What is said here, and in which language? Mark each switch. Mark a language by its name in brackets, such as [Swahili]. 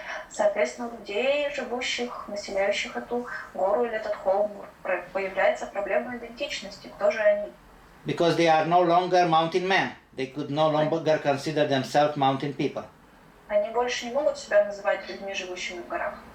[Russian] Соответственно, у людей, живущих, населяющих эту гору или этот холм, появляется проблема идентичности. Кто же они? [English] Because they are no longer mountain men. They could no longer consider themselves mountain people. [Russian] Они больше не могут себя называть людьми, живущими в горах.